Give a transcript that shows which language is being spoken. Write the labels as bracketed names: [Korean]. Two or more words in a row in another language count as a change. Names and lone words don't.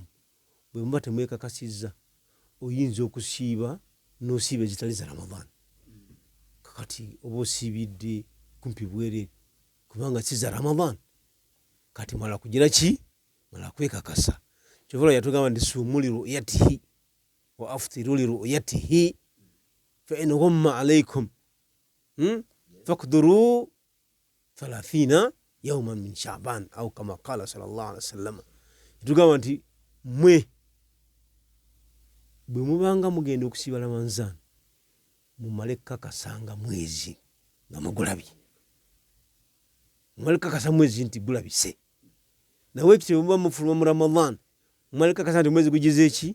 [Ganda] Bwe muba temwekakasizza oyinza okusiiba n'osiiba ezitali za Ramadhan. Kakati oba osiibidde kumpi bwereere kubanga si za Ramadhan. Kati mala kugira ki? Mala kwekakasa. Kyovola yatugamba nti [Arabic] صوموا لرؤيته وأفطروا لرؤيته فإن غم عليكم فاقدروا 30 يوما من شعبان أو كما قال صلى الله عليه وسلم. [Ganda] Yatugamba nti mwe bwe mubanga mugenda okusiiba Ramadhan mumale kkakasanga mwezi nga mugulabye. Mumale kkakasa mwezi nti gulabise. Nawe ekityo muba mufuluma mu Ramadhan mumale kkakasa nti mwezi gugize eki?